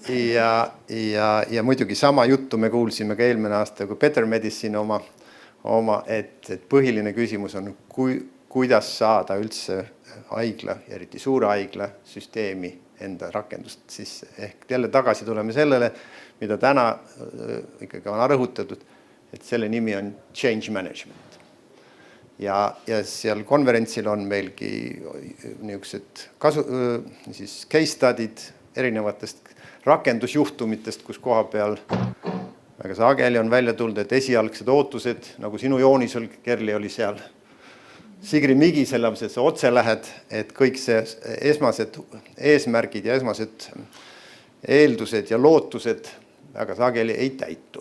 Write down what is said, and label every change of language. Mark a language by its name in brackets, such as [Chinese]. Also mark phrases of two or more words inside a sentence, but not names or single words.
[Estonian] Ja muidugi sama juttu me kuulsime ka eelmine aasta, kui Better Medicine oma, et põhiline küsimus on, kuidas saada üldse haigla, eriti suure haigla süsteemi enda rakendust sisse. Ehk jälle tagasi tuleme sellele, mida täna ikkagi on rõhutatud, et selle nimi on [English] change management. [Estonian] Ja seal konverentsil on meilgi niisugused [English] case study'd [Estonian] erinevatest rakendusjuhtumitest, kus koha peal väga sageli on välja tulnud, et esialgsed ootused, nagu sinu joonisel, Kerli oli seal, Sigri Migi selles, et sa otse lähed, et kõik see esmased eesmärgid ja esmased eeldused ja lootused väga sageli ei täitu.